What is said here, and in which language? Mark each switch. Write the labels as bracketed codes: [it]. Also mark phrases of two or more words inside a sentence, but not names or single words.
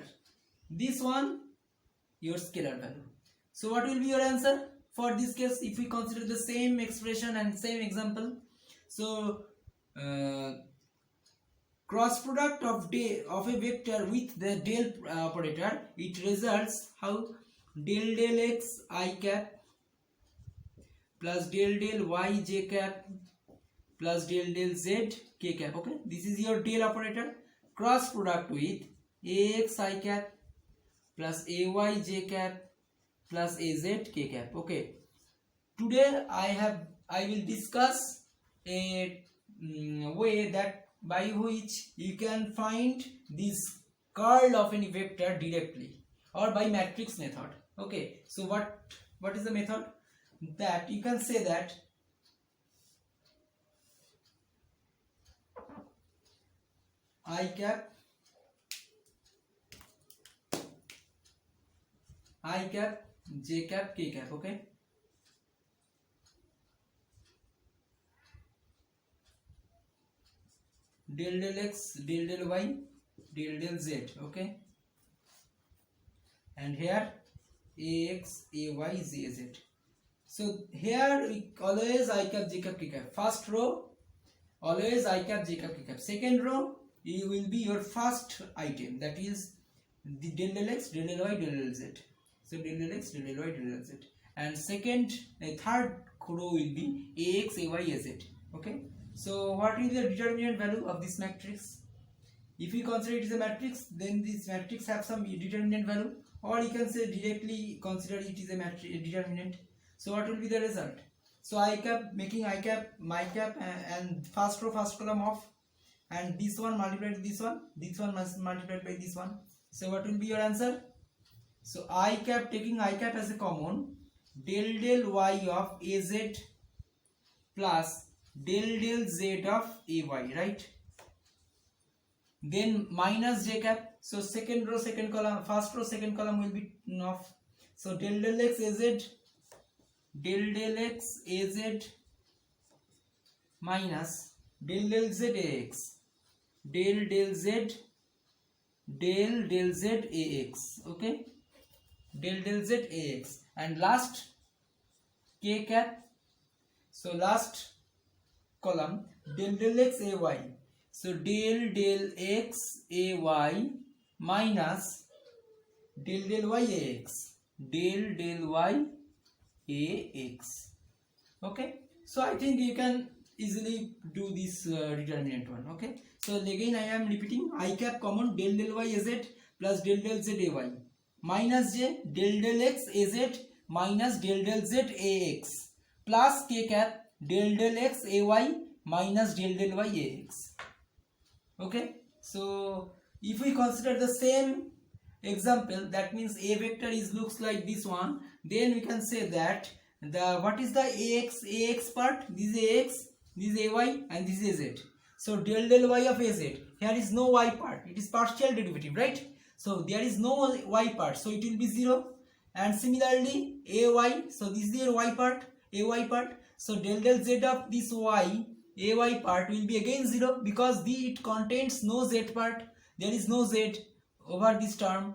[en] This one, your scalar value. So what will be your answer for this case if we consider the same expression and same example? So cross product of a vector with the del operator, it results how? Del x I cap plus del y j cap plus del z k cap. Okay, this is your del operator. Cross product with ax I cap plus ay j cap plus az k cap. Okay, today I will discuss a way that by which you can find this curl of any vector directly, or by matrix method. Okay, so what is the method? That you can say that I cap j cap k cap. Okay, del x, del y, del z. Okay, and here ax, ay, z. So here we always I cap, j cap, k cap. First row always I cap, j cap, k cap. Second row it will be your first item, that is the del del x, del del y, del del z. So del del x, del del y, del del z. And third row will be ax, ay, az. Okay. So what is the determinant value of this matrix? If you consider it is a matrix, then this matrix have some determinant value, or you can say directly consider it is a determinant. So what will be the result? So I cap, making I cap, my cap, and first row, first column off, and this one multiplied with this one must multiplied by this one. So what will be your answer? So I cap, taking I cap as a common, del del y of az plus del del z of ay, right? Then minus j cap. So second row, second column, first row, second column will be off. So del del x az, del del x az minus del del z ax, del del z, del del z ax. Okay, del del z ax, and last k cap. So last column, del del x ay. So del del x ay minus del del y ax, del del y ax. Okay, so I think you can easily do this determinant one. Okay, so again I am repeating, I cap common, del del y az plus del del z ay minus j, del del x az minus del del z ax plus k cap, del del x ay minus del del y ax. Okay, so if we consider the same example, that means a vector is looks like this one, then we can say that the what is the ax part, this is ax, this is ay, and this is az. So del del y of az, here is no y part, it is partial derivative, right? So there is no y part, so it will be 0. And similarly ay, so this is the y part, ay part, so del del z of this y, ay part will be again 0, because it contains no z part, there is no z over this term.